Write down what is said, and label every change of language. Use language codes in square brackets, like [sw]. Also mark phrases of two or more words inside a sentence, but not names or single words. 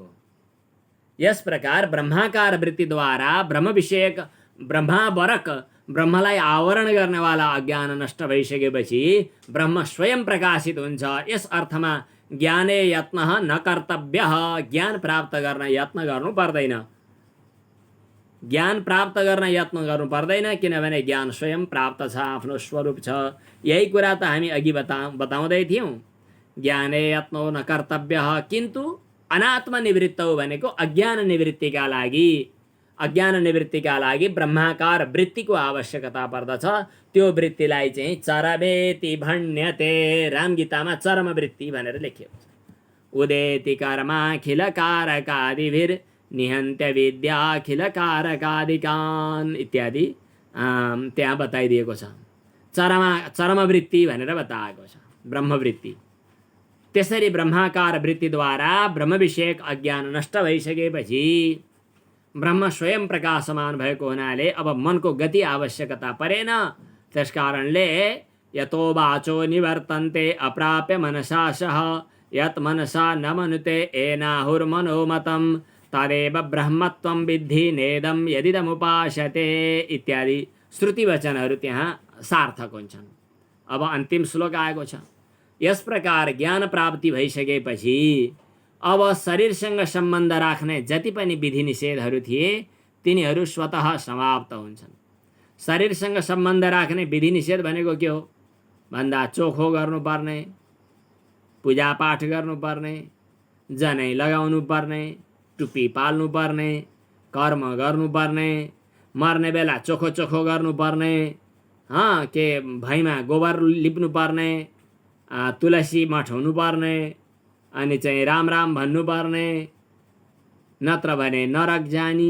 [ne] यस प्रकार ब्रह्माकार वृत्तिद्वारा ब्रह्म विषयक ब्रह्मावरक, ब्रह्मलाई आवरण गर्नेवाला अज्ञान नष्ट भइसकेपछि ब्रह्म स्वयं प्रकाशित हुन्छ। यस अर्थमा [sa] ज्ञाने यत्न न कर्तव्य, [ne] ज्ञान प्राप्त गर्न यत्न गर्नु पर्दैन। ज्ञान प्राप्त गर्न यत्न गर्नु पर्दैन, किनभने ज्ञान स्वयं प्राप्त छ, आफ्नो स्वरूप छ। यही कुरा त हामी अघि बताउँदै थियौँ। [sa] ज्ञाने यत्नो न कर्तव्य, किन्तु अनात्म निवृत्तौ [ne] भनेको अज्ञान निवृत्तिका लागि, अज्ञान निवृत्तिका लागि ब्रह्माकार वृत्तिको आवश्यकता पर्दछ। त्यो वृत्तिलाई चाहिँ [sa] चरमेति भण्यते, [ne] रामगीतामा चरम वृत्ति भनेर लेखिएको छ। [sa] उदेति कर्माखिल कारकादिभिर निहन्त्य विद्याखिल कारकादिकान् इत्यादि [ne] त्यहाँ बताइदिएको छ। चरम वृत्ति भनेर बताएको छ ब्रह्मवृत्ति। त्यसरी ब्रह्माकार वृत्तिद्वारा ब्रह्म विषयक अज्ञान नष्ट भइसकेपछि ब्रह्म स्वयं प्रकाशमान भएको हुनाले अब मनको गति आवश्यकता परेन। [sa] त्यसकारणले यतो वाचो निवर्तन्ते अप्राप्य मनसा सह, यत मनसा न मनुते एनाहुर्मनोमतं तदेव ब्रह्मत्वं विद्धि नेदं यदिदमुपासते [ne] इत्यादि श्रुति वचनहरू त्यहाँ सार्थक हुन्छन्। अब अन्तिम श्लोक आएको छ। यस प्रकार ज्ञान प्राप्ति भइसकेपछि अब शरीरसँग सम्बन्ध राख्ने जति पनि विधि निषेधहरू थिए तिनीहरू स्वतः समाप्त हुन्छन्। शरीरसँग सम्बन्ध राख्ने विधि निषेध भनेको के हो भन्दा चोखो गर्नुपर्ने, पूजापाठ गर्नुपर्ने, जनै लगाउनु पर्ने, टुप्पी पाल्नुपर्ने, कर्म गर्नुपर्ने, मर्ने बेला चोखो चोखो गर्नुपर्ने, के भैँमा गोबर लिप्नुपर्ने, तुलसी मठ हुनुपर्ने, अनि चाहिँ राम राम भन्नुपर्ने, नत्र भने नरक जानी।